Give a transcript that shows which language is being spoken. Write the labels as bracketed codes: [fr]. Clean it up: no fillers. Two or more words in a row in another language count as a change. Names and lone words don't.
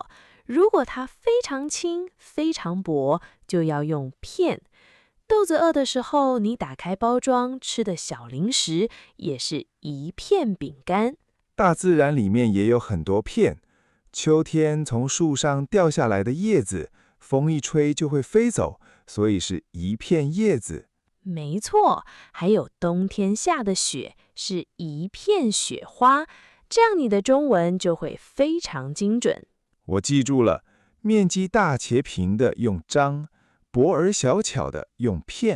[zh] 如果它非常輕、非常薄，就要用片。肚子餓的時候，你打開包裝吃的小零食，也是一片餅乾。大自然裡面也有很多片。秋天從樹上掉下來的葉子，風一吹就會飛走，所以是一片葉子。沒錯，還有冬天下的雪，是一片雪花。這樣你的中文就會非常精準。我記住了，面積大且平的用張，薄而小巧的用片。